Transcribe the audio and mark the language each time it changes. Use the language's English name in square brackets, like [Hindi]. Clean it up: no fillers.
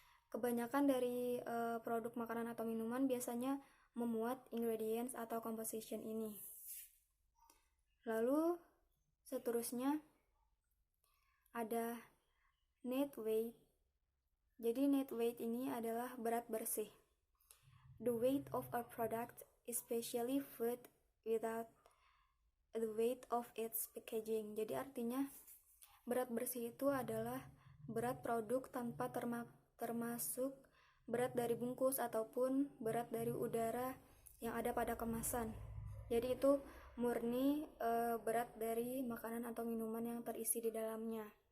[Indonesian] Kebanyakan dari produk makanan atau minuman biasanya memuat ingredients atau composition ini. Lalu seterusnya ada net weight. Jadi net weight ini adalah berat bersih. [English] The weight of a product, especially food, without the weight of its packaging. [Indonesian] Jadi artinya berat bersih itu adalah berat produk tanpa termasuk berat dari bungkus ataupun berat dari udara yang ada pada kemasan. Jadi itu murni berat dari makanan atau minuman yang terisi di dalamnya.